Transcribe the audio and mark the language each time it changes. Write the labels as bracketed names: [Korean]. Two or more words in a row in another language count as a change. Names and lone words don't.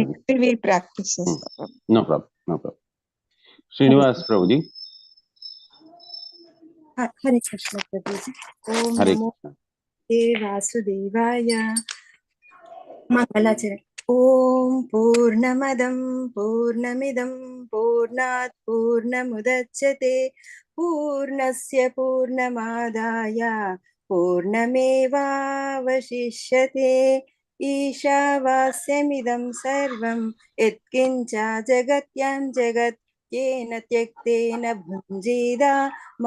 [English] next we [Telugu] ప్రాక్టీస్ చేస్తాం. [English] no problem. శ్రీనివాస్ ప్రభుజీ. [Sanskrit] హరే కృష్ణ ప్రభుజీ. ఓం హరే నమో కృష్ణ. వాసుదేవాయ. మంగళాచరణ. ఓం పూర్ణమదం పూర్ణమిదం పూర్ణాత్ పూర్ణముదచ్యతే పూర్ణస్య పూర్ణమాదాయ పూర్ణమేవావశిష్యతే. ఈశావాస్యమిదం సర్వం యత్కించ జగత్యాం జగత్ येन त्यक्तेन भुञ्जीदा मा